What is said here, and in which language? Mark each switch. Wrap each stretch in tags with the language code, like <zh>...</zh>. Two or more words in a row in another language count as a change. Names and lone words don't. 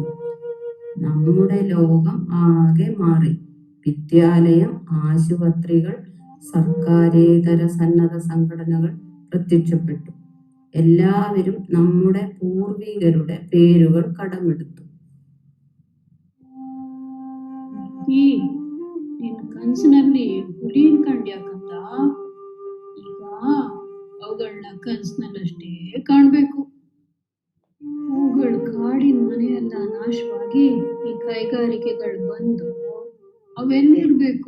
<ml>നമ്മുടെ ലോകം ആകെ മാറി. വിദ്യാലയം, ആശുപത്രികൾ, സർക്കാരേതര സന്നദ്ധ സംഘടനകൾ പ്രത്യക്ഷപ്പെട്ടു. എല്ലാവരും നമ്മുടെ പൂർവികരുടെ പേരുകൾ കടമെടുത്തു.</ml> <kn>ನಿನ್ ಕನ್ಸಿನಲ್ಲಿ ಹುಲಿನ್ ಕಂಡ್ಯಾಕಂತ ಈಗ ಅವುಗಳನ್ನ ಕನ್ಸಿನಲ್ಲಷ್ಟೇ ಕಾಣ್ಬೇಕು. ಅವುಗಳ ಕಾಡಿನ ಮನೆಯೆಲ್ಲ ನಾಶವಾಗಿ ಈ ಕೈಗಾರಿಕೆಗಳು ಬಂದು ಅವೆಲ್ಲಿರ್ಬೇಕು?</kn>